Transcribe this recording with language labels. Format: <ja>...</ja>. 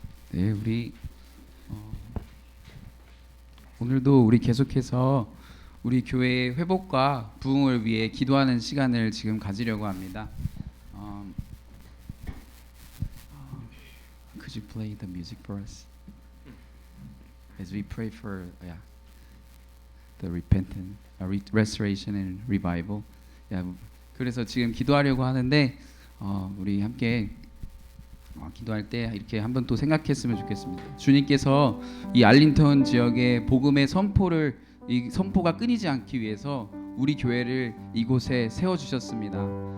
<ko>네, 우리 오늘도 우리 계속해서 우리 교회의 회복과 부흥을 위해 기도하는 시간을 지금 가지려고 합니다.</ko> <en>could you play the music for us as we pray for the repentance, restoration and revival.</en> <ko>그래서 지금 기도하려고 하는데 우리 함께 기도할 때 이렇게 한번 또 생각했으면 좋겠습니다. 주님께서 이 알링턴 지역의 복음의 이 선포가 끊이지 않기 위해서 우리 교회를 이곳에 세워 주셨습니다.</ko>